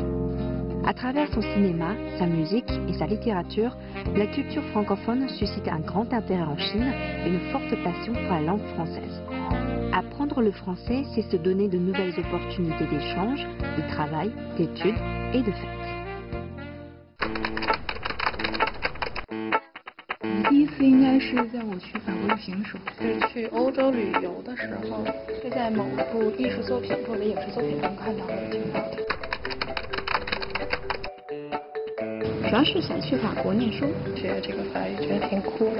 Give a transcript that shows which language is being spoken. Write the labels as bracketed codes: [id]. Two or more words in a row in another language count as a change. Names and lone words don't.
[fr] À travers son cinéma, sa musique et sa littérature, la culture francophone suscite un grand intérêt en Chine et une forte passion pour la langue française. Apprendre le français, c'est se donner de nouvelles opportunités d'échange, de travail, d'études et de fêtes. [zh] 第一次应该是在我去法国旅行的时候，是去欧洲旅游的时候，是在某部艺术作品或者影视作品中看到的听到的。主要是想去法国念书，学这个法语觉得挺酷的。